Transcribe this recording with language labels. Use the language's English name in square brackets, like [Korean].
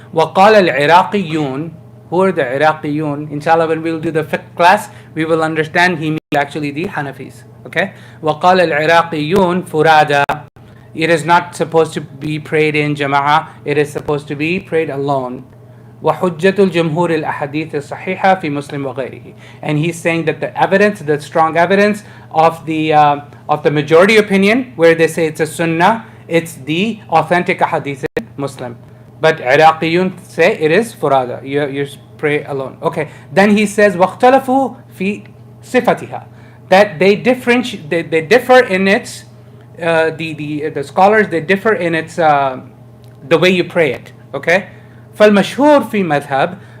[Arabic] وَقَالَ الْعِرَاقِيُّونَ. [English] Who are the Iraqiyun? Inshallah, when we'll do the fiqh class, we will understand he means actually the Hanafis. Okay? [Arabic] وَقَالَ الْعِرَاقِيُّونَ فُرَادًا. [English] It is not supposed to be prayed in jama'ah. It is supposed to be prayed alone. [Arabic] وحجة الجمهور الأحاديث الصحيحة في مسلم وغيره. [English] And he's saying that the strong evidence of the majority opinion, where they say it's a sunnah, it's the authentic hadith in Muslim. But Iraqiyun say it is furada. You pray alone. Okay. Then he says [Arabic] واختلفوا في صفتها. [English] That they differ in its the scholars, they differ in its the way you pray it. Okay. [Arabic] فالمشهور في مذهب